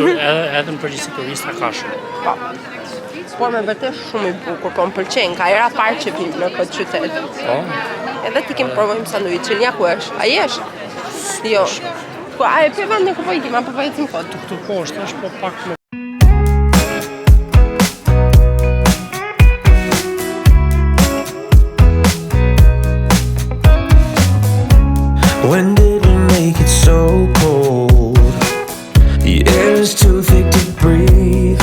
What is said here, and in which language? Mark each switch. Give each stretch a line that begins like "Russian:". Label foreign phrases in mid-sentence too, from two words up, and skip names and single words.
Albanian: Edhe në përgjithësi turista ka shumë. Po. Po me vërtet shumë i bukur, po më pëlqen, ka era parë që vim në këtë qytet. Po. Edhe ti kemi provojmë sanduiçin, ja ku është? A jesh? Jo. Ku a e pe vendin ku po ikim, apo po ecim kot? Këtu poshtë është po pak më.
English: When did we make it so cold? The air is too thick to breathe.